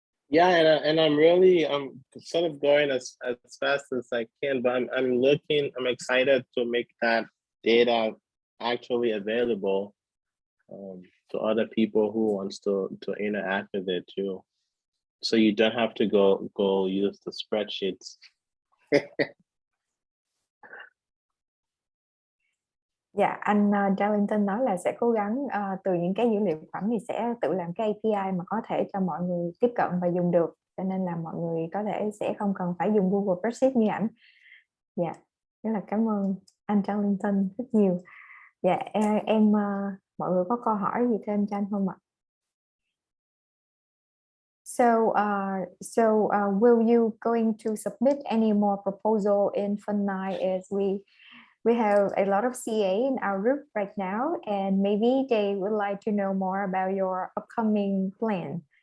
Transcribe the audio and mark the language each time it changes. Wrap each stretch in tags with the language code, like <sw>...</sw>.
<en>Yeah, and I'm really sort of going as fast as I can, but I'm excited to make that data actually available to other people who wants to interact with it too. So you don't have to go use the spreadsheets.</en> <vi>Dạ, anh Darlington nói là sẽ cố gắng từ những cái dữ liệu phẩm thì sẽ tự làm cái API mà có thể cho mọi người tiếp cận và dùng được, cho nên là mọi người có thể sẽ không cần phải dùng Google Spreadsheet như ảnh. Dạ, rất là cảm ơn anh Darlington rất nhiều. Dạ, em mọi người có câu hỏi gì thêm cho anh không ạ?</vi> <en>So will you going to submit any more proposal in Fund 9 as we we have a lot of CA in our group right now, and maybe they would like to know more about your upcoming plan.</en>